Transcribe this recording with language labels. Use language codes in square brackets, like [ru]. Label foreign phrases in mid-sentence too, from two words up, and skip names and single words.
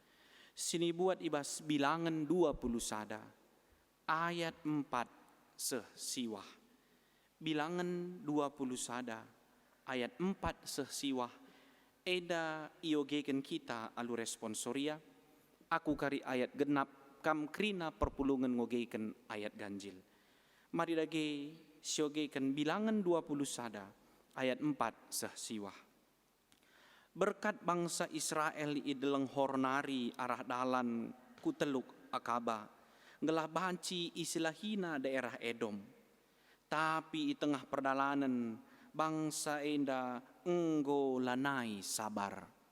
[btx] Sini buat ibas bilangan 20 sada. Ayat 4 sesiwah. Bilangan 20 sada. Ayat 4 sesiwah. Eda iogeken kita alu responsoria. Aku kari ayat genap kam krina perpulungan ngogeken ayat ganjil. Mari lagi siogeken bilangan 20 sada. Ayat 4 sesiwah. Berkat bangsa Israel ideleng hornari arah dalan kuteluk Akaba, ngelah banci isilahina daerah Edom. Tapi di tengah perdalanan bangsa enda enggo lanai sabar.